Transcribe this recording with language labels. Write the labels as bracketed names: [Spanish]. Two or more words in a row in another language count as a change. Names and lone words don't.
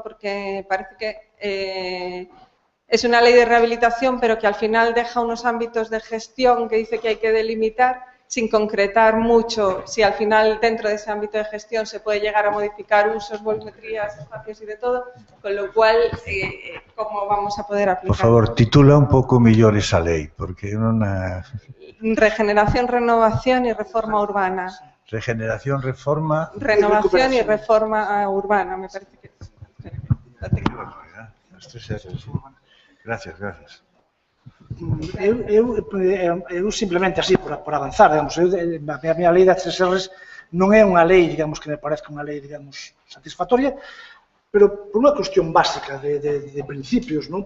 [Spanish] Porque parece que es una ley de rehabilitación, pero que al final deja unos ámbitos de gestión que dice que hay que delimitar, sin concretar mucho si al final dentro de ese ámbito de gestión se puede llegar a modificar usos, volumetrías, espacios y de todo, con lo cual, ¿cómo vamos a poder aplicar? [Galician] Por favor, titula un pouco mellor esa lei, porque non... [Spanish] Regeneración, renovación y reforma urbana. Regeneración, reforma... Renovación y reforma urbana, me parece que es. Gracias, gracias. [Galician] Eu simplemente así, por avanzar, digamos, a minha lei das 3 Rs non é unha lei, digamos, que me parezca unha lei, digamos, satisfactoria, pero por unha cuestión básica de principios, non?